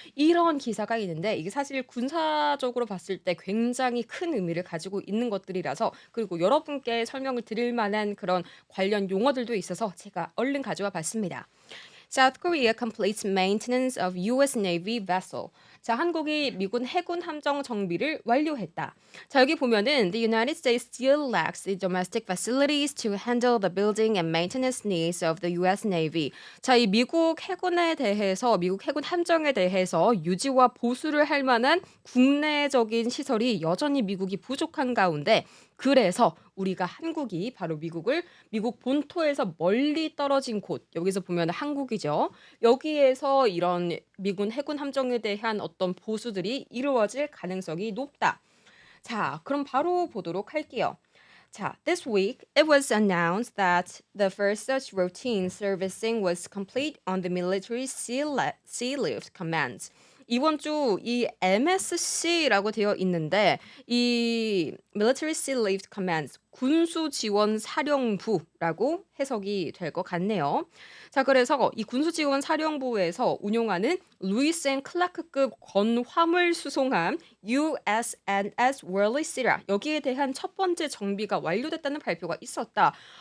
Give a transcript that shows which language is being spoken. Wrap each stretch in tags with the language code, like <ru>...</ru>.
<ko>이런 기사가 있는데 이게 사실 군사적으로 봤을 때 굉장히 큰 의미를 가지고 있는 것들이라서 그리고 여러분께 설명을 드릴 만한 그런 관련 용어들도 있어서 제가 얼른 가져와 봤습니다.</ko> <en>South Korea completes maintenance of U.S. Navy vessel.</en> <ko>자, 한국이 미군 해군 함정 정비를 완료했다. 자, 여기 보면은</ko> <en>The United States still lacks the domestic facilities to handle the building and maintenance needs of the U.S. Navy.</en> <ko>자, 이 미국 해군에 대해서 미국 해군 함정에 대해서 유지와 보수를 할 만한 국내적인 시설이 여전히 미국이 부족한 가운데 그래서 우리가 한국이 바로 미국 본토에서 멀리 떨어진 곳 여기서 보면 한국이죠. 여기에서 이런 미군 해군 함정에 대한 어떤 보수들이 이루어질 가능성이 높다. 자, 그럼 바로 보도록 할게요.</ko> <en>자, this week it was announced that the first such routine servicing was complete on the military sea lift commands.</en> <ko>이번 주 이 MSC라고 되어 있는데 이 Military Sea Lift Commands 군수 지원 사령부라고 해석이 될 것 같네요. 자, 그래서 이 군수 지원 사령부에서 운용하는 루이스 앤 클라크급 건화물 수송함 USNS 월리 시라 여기에 대한 첫 번째 정비가 완료됐다는 발표가 있었다.</ko>